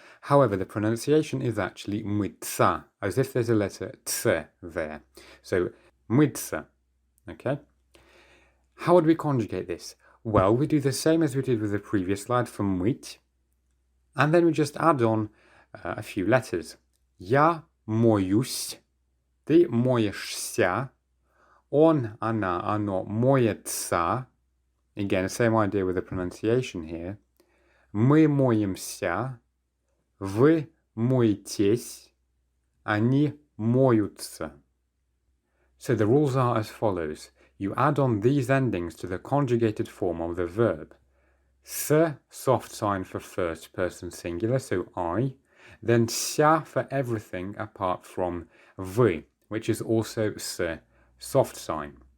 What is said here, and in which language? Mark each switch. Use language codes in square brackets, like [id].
[en] However, the pronunciation is actually моется, as if there's a letter ts there. So, моется, okay? How would we conjugate this? Well, we do the same as we did with the previous slide for мыть, and then we just add on a few letters. [ru] Я моюсь, ты моешься, он, она, оно моется. [en] Again, same idea with the pronunciation here. [ru] Мы моемся, вы моетесь, они моются. [en] So the rules are as follows. You add on these endings to the conjugated form of the verb. S, soft sign for first person singular, so I. Then ся for everything apart from вы, which is also s, soft sign.